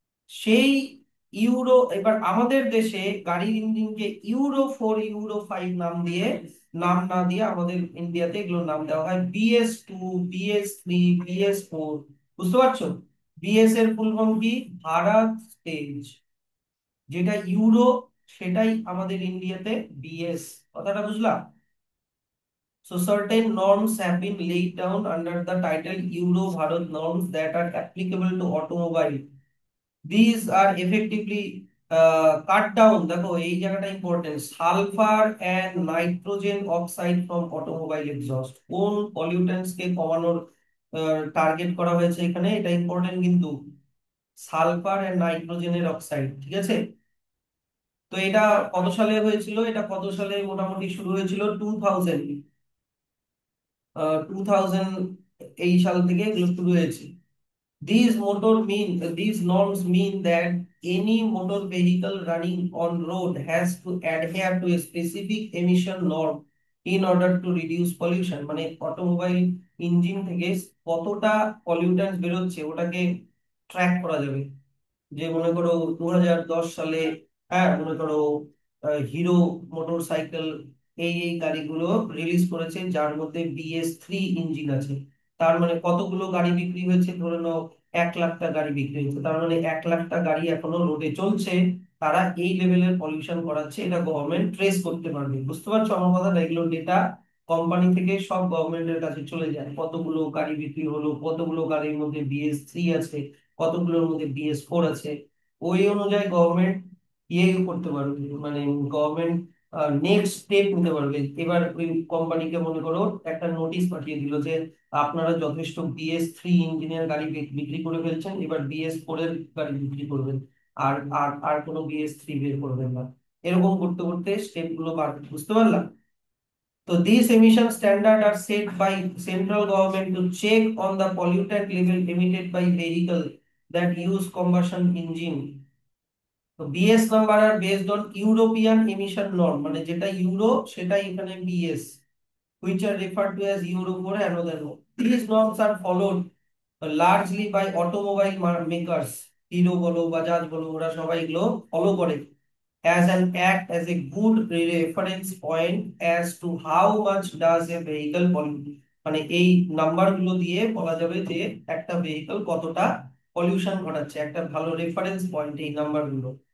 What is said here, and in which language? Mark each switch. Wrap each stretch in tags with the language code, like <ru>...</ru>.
<bn>সেই এবার আমাদের দেশে গাড়ির ইঞ্জিনকে ইউরো 4, ইউরো 5 নাম না দিয়ে আমাদের ইন্ডিয়াতে এগুলো নাম দেওয়া হয় BS2, BS3, BS4। বুঝতে পারছো? বিএস এর ফুল ফর্ম কি? ভারত স্টেজ। যেটা ইউরো, সেটাই আমাদের ইন্ডিয়াতে বিএস। কথাটা বুঝলা?</bn> <en>So certain norms have been laid down under the title Euro Bharat norms that are applicable to automobile. These are effectively cut down,</en> <bn>দেখো এই জায়গাটা important,</bn> <en>Sulphur and nitrogen oxide from automobile exhaust.</en> <bn>কোন pollutants কে কমানোর target করা হয়েছে এখানে, এটা important কিন্তু। সালফার এন্ড নাইট্রোজেনের অক্সাইড, ঠিক আছে? তো এটা কত সালে হয়েছিল? এটা কত সালে মোটামুটি শুরু হয়েছিল? 2000, 2000 এই সাল থেকে এগুলো শুরু হয়েছে।</bn> <en>These norms mean that any motor vehicle running on road has to adhere to a specific emission norm in order to reduce pollution।</en> <bn>মানে অটোমোবাইল ইঞ্জিন থেকে কতটা পলিউট্যান্টস বেরোচ্ছে ওটাকে ট্র্যাক করা যাবে। যে মনে করো 2010 সালে, হ্যাঁ মনে করো হিরো মোটর সাইকেল এই গাড়িগুলো রিলিজ করেছে, যার মধ্যে BS3 ইঞ্জিন আছে। তার মানে কতগুলো গাড়ি বিক্রি হয়েছে? ধরে নাও 1 লাখটা গাড়ি বিক্রি হয়েছে, তার মানে 1 লাখটা গাড়ি এখনো রোডে চলছে। তারা এই লেভেলের পলিউশন করাচ্ছে, এটা গভর্নমেন্ট ট্রেস করতে পারবে। বুঝতে পারছো আমার কথাটা? এগুলো ডেটা কোম্পানি থেকে সব গভর্নমেন্টের কাছে চলে যায়, কতগুলো গাড়ি বিক্রি হলো, কতগুলো গাড়ির মধ্যে BS3 আছে, কতগুলোর মধ্যে BS4 আছে। ওই অনুযায়ী গভর্নমেন্ট ইয়ে করতে পারবে, মানে গভর্নমেন্ট নেক্সট স্টেপ নিতে পারবে। এবার ওই কোম্পানিকে মনে করো একটা নোটিশ পাঠিয়ে দিল যে আপনারা যথেষ্ট BS3 ইঞ্জিনের গাড়ি বিক্রি করে ফেলছেন, এবার BS4 এর গাড়ি বিক্রি করবেন, আর আর আর কোনো BS3 বের করবেন না। এরকম করতে করতে স্টেপ গুলো বাড়বে। বুঝতে পারলাম?</bn> <en>So these emission standards are set by central government to check on the pollutant level emitted by vehicle that use combustion engine. So BS number are based on European emission norm,</en> <bn>মানে যেটা euro সেটাই এখানে BS,</bn> <en>which are referred to as Euro 4 and other norm. These norms are followed largely by automobile makers,</en> <bn>hero বলো বাজাজ বলো, ওরা সবাই এগুলো follow করে</bn> <en>as a good reference point as to how much does a vehicle pollute।</en> <bn>মানে এই number গুলো দিয়ে বলা যাবে যে একটা ভেহিকল কতটা পলিউশন ঘটাচ্ছে, একটা ভালো রেফারেন্স পয়েন্ট এই নাম্বার গুলো।</bn>